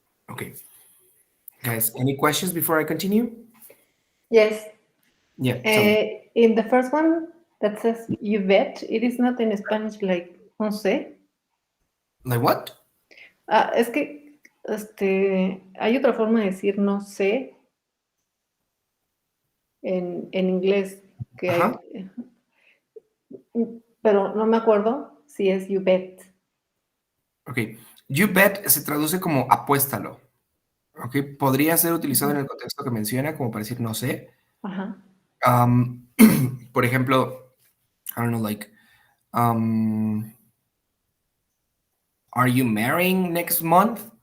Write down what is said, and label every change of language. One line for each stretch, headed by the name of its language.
English: Okay. Guys, any questions before I continue? Yes. Yeah, tell me. In the first one that says you bet, it is not in Spanish like
Spanish: no sé.
English: Like what?
Spanish: Ah, es que hay otra forma de decir no sé en inglés que Ajá. hay, pero no me acuerdo si es
English: you bet. Ok. You bet
Spanish: se traduce como apuéstalo. Ok. Podría ser utilizado en el contexto que menciona, como para decir no sé. Ajá.
English: Um,
Spanish: por ejemplo,
English: I don't know, like, are you marrying next month?